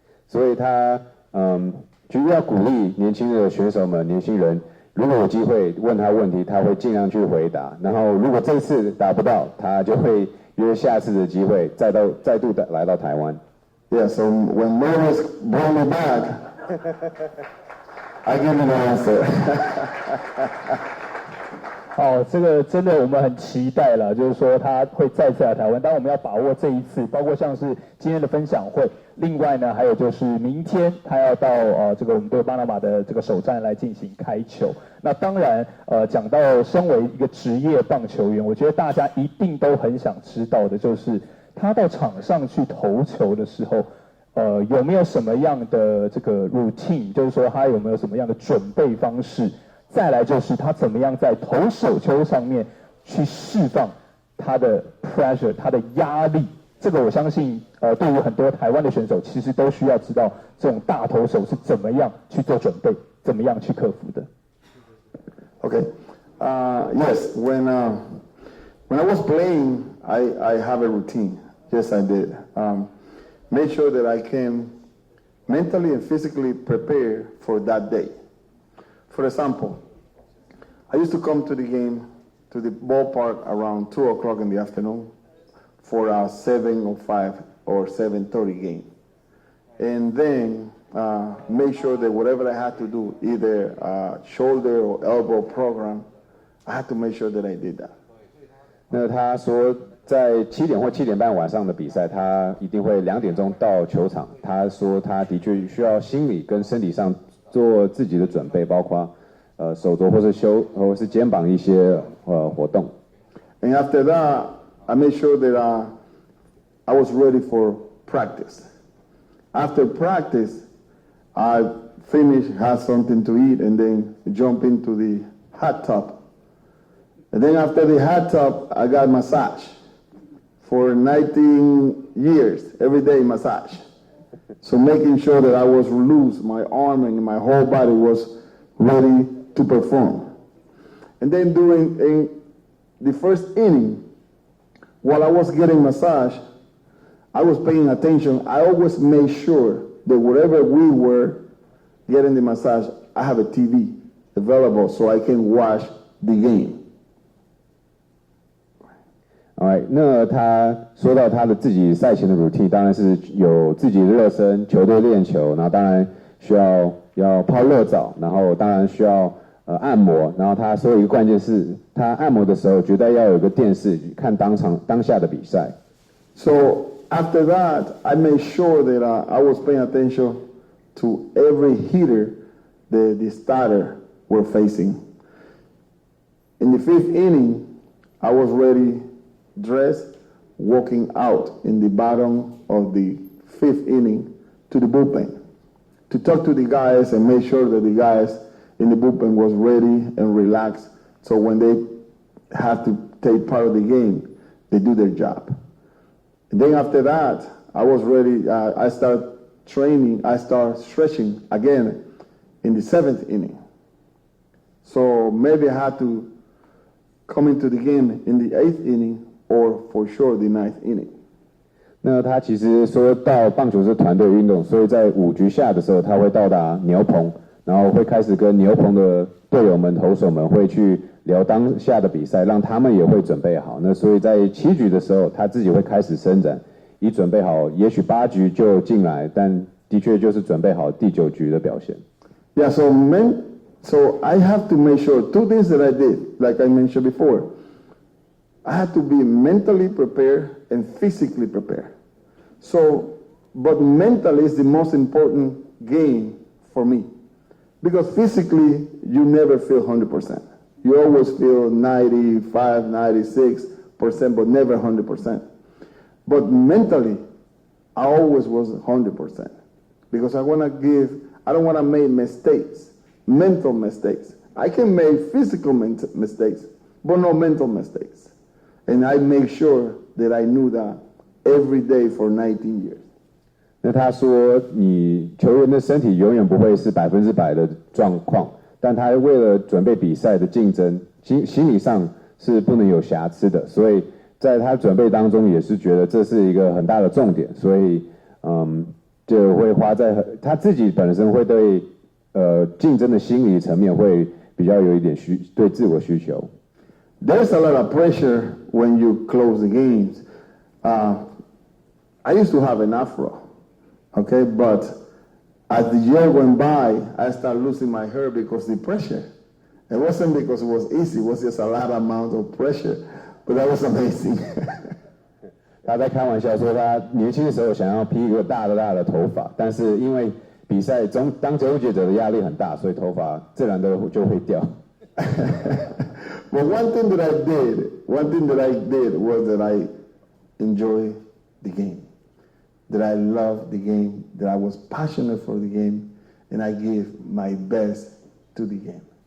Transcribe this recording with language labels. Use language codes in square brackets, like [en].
[zh] 所以他就是要鼓励年轻的选手们、年轻人，如果有机会问他问题，他会尽量去回答。然后如果这次达不到，他就会约下次的机会再度来到台湾。 [en] Yeah, so when Morris brought me back, I give him an answer. [zh] 好，这个真的我们很期待了，就是说他会再次来台湾，但我们要把握这一次，包括像是今天的分享会，另外呢，还有就是明天他要到这个我们对巴拿马的这个首战来进行开球。那当然，讲到身为一个职业棒球员，我觉得大家一定都很想知道的就是他到场上去投球的时候，有没有什么样的这个 routine， 就是说他有没有什么样的准备方式？再来就是他怎么样在投手球上面去释放他的 pressure， 他的压力。这个我相信，对于很多台湾的选手，其实都需要知道这种大投手是怎么样去做准备，怎么样去克服的。 [en] Okay. Yes. When I was playing, I have a routine. Yes, I did. Make sure that I can mentally and physically prepare for that day. For example, I used to come to the game, to the ballpark around 2 o'clock in the afternoon for a 7:05 or 7:30 game. And then make sure that whatever I had to do, either shoulder or elbow program, I had to make sure that I did that. [zh] 那他说，在7点或7点半晚上的比赛，他一定会2点钟到球场。他说，他的确需要心理跟身体上做自己的准备，包括手肘或是肩膀一些活动。 [en] And after that, I made sure that I was ready for practice. After practice, I finished, had something to eat, and then jump into the hot tub. And then after the hot tub, I got massage. For 19 years, every day massage. So making sure that I was loose, my arm and my whole body was ready to perform. And then in the first inning, while I was getting massage, I was paying attention. I always made sure that wherever we were getting the massage, I have a TV available so I can watch the game. [zh] Alright， 那他说到他的自己赛前的 routine， 当然是有自己的热身、球队练球，然后当然需要泡热澡，然后当然需要按摩，然后他说一个关键是，他按摩的时候绝对要有一个电视看当下的比赛。 [en] So after that, I made sure that I was paying attention to every hitter that the starter were facing. In the 5th inning, I was ready, dressed, walking out in the bottom of the 5th inning to the bullpen to talk to the guys and make sure that the guys in the bullpen was ready and relaxed. So when they have to take part of the game, they do their job. And then after that, I was ready. I started training. I started stretching again in the 7th inning. So maybe I had to come into the game in the 8th inning or for sure the 9th inning. [zh] 那他其实说到棒球是团队运动，所以在5局下的时候，他会到达牛棚，然后会开始跟牛棚的队友们、投手们会去聊当下的比赛，让他们也会准备好。那所以在7局的时候，他自己会开始伸展，以准备好，也许8局就进来，但的确就是准备好第9局的表现。 [en] Yeah, so I have to make sure 2 things that I did, like I mentioned before. I had to be mentally prepared and physically prepared. So, but mentally is the most important game for me. Because physically, you never feel 100%. You always feel 95, 96%, but never 100%. But mentally, I always was 100%. Because I don't want to make mistakes, mental mistakes. I can make physical mistakes, but no mental mistakes. And I make sure that I knew that every day for 19 years. [zh] 那他说，你球员的身体永远不会是100%的状况，但他为了准备比赛的竞争，心理上是不能有瑕疵的，所以在他准备当中也是觉得这是一个很大的重点，所以就会花在他自己本身会对竞争的心理层面会比较有一点对自我需求。 [en] There's a lot of pressure when you close the games. I used to have an afro, okay, but as the year went by, I started losing my hair because of the pressure. It wasn't because it was easy, it was just a lot amount of pressure, but that was amazing. [zh] 他在开玩笑说，他年轻的时候想要披一个大的头发，但是因为比赛当终结者的压力很大，所以头发自然的就会掉。 [en] But one thing that I did was that I enjoy the game, that I love the game, that I was passionate for the game, and I gave my best to the game.